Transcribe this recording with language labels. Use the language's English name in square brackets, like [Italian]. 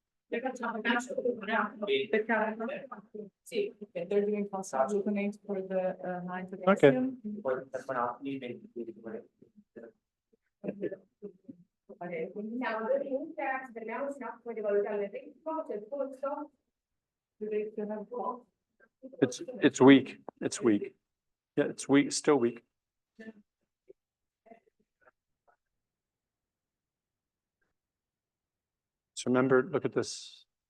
[English] Sì, okay, they're doing gluconate for the high potassium. [Italian] Siamo 2 minuti, fermiamoci un attimo di valutare il ritmo, c'è il polso. [English] it's weak. It's weak. Yeah, it's weak, still weak. So remember, look at this.